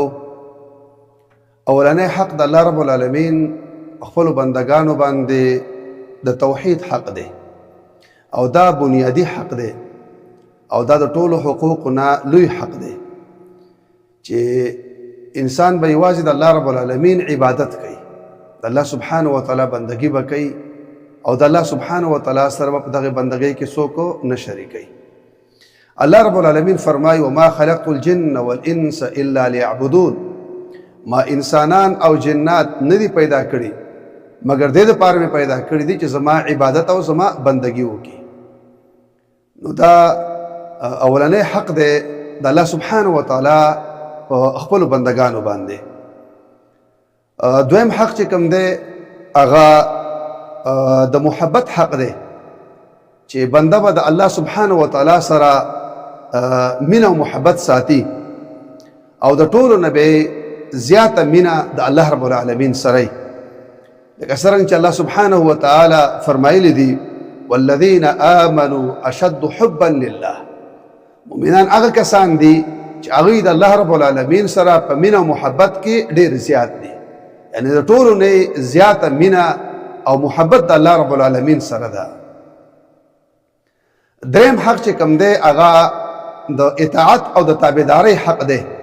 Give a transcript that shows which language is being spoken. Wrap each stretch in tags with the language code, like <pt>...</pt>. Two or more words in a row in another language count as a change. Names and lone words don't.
<ps>اولنی حق د الله رب العالمین خپل بندگانو باندې د توحید حق دی او دا بنیادی حق دی او دا د ټولو حقوقونه لوی حق دی چې انسان به یوازې د الله رب العالمین عبادت کوي، د الله</ps> <ar>سبحانه وتعالی</ar> <ps>بندگی به کوي او د الله</ps> <ar>سبحانه وتعالی</ar> <ps>سره په دغه بندگی کې څوک نه شریکوي. الله رب العالمین فرمایي</ps> <ar>وما خلقت الجن والانس الا ليعبدون،</ar> <ps>ما انسانان او جنات ندي پیدا کړي مگر دې لپاره مې پیدا کړي دي چې زما عبادت او زما بندگی وکړي. نو دا اولنی حق دی د الله</ps> <ar>سبحانه وتعالی</ar> <ps>په خپل بندگانو باندې. دویم حق چې کوم دی هغه د محبت حق دی چې بنده به د الله</ps> <ar>سبحانه وتعالی</ar> <ps>سره مینه او محبت ساتي او د ټولو نه به زیاته مینه د الله رب العالمین سره. لکه څرنګه چې الله</ps> <ar>سبحانه وتعالی</ar> <ps>فرمایلی دي</ps> <ar>والذین آمنوا اشد حبا لله،</ar> <ps>مؤمنان هغه کسان دي چې هغوی د الله رب العالمین سره په مینه او محبت کې ډېر زیات دي، یعنی د ټولو نه زیاته مینه او محبت د الله رب العالمین سره ده. دریم حق چې کوم دی هغه د اطاعت او د تابعدارۍ حق دی.</ps>